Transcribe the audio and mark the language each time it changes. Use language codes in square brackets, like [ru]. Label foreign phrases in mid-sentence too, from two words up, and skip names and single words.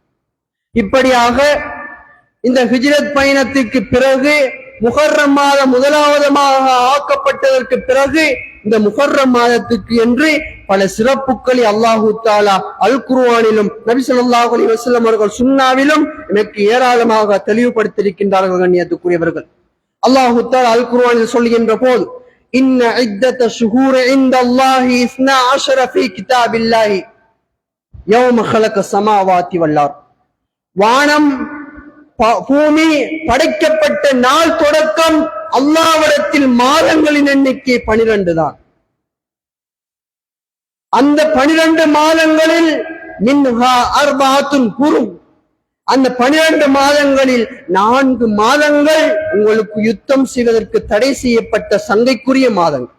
[ta] இப்படியாக இந்த ஹிஜ்ரத் பயணத்திற்கு பிறகு முஹர்ரம் மாதம் முதலாவதாக ஆக்கப்பட்டதற்கு பிறகு இந்த முஹர்ரம் மாதத்துக்கு என்று பல சிறப்புகளை [ar] الله تعالى [ta] அல் குர்ஆனிலும் நபி [ar] صلى الله عليه وسلم [ta] அவர்கள் சுன்னாவிலும் எனக்கு ஏராளமாக தெளிவுபடுத்தியிருக்கின்றார்கள் கண்ணியத்துக்குரியவர்கள். [ar] الله تعالى [ta] அல் குர்ஆனில் சொல்கின்ற போது [ar] إن عدة الشهور عند الله 12 في كتاب الله يوم خلق السماوات والارض, [ta] வானம் பூமி படைக்கப்பட்ட நாள் தொடக்கம் அல்லாஹ்விடத்தில் மாதங்களின் எண்ணிக்கை 12 தான். அந்த 12 மாதங்களில் [ar] منها أربعة حرم, [ta] அந்த 12 மாதங்களில் 4 மாதங்கள் உங்களுக்கு யுத்தம் செய்வதற்கு தடை செய்யப்பட்ட சங்கைக்குரிய மாதங்கள்.